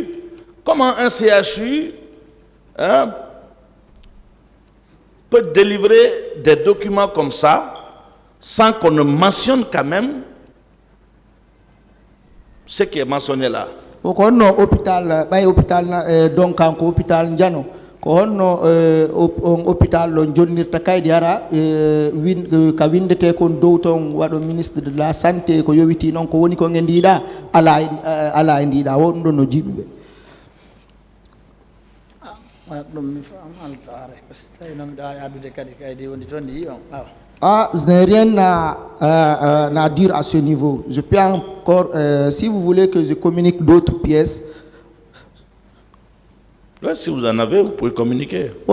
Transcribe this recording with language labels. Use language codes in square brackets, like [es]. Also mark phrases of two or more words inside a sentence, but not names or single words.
[fr] Comment un CHU peut délivrer des documents comme ça sans qu'on ne mentionne quand même ce qui est mentionné là? Hôpital donc hôpital [ff] Njano ko honno hôpital lo jonnirta kaydi ara ka windete kon dow ton wado [fr] ministre de la santé [ff] ko yowiti non ko woni ko ngendida ala ndida won do no jibe [fr] je n'ai rien à dire à ce niveau. Je peux encore, si vous voulez que je communique d'autres pièces. Ouais, si vous en avez, vous pouvez communiquer.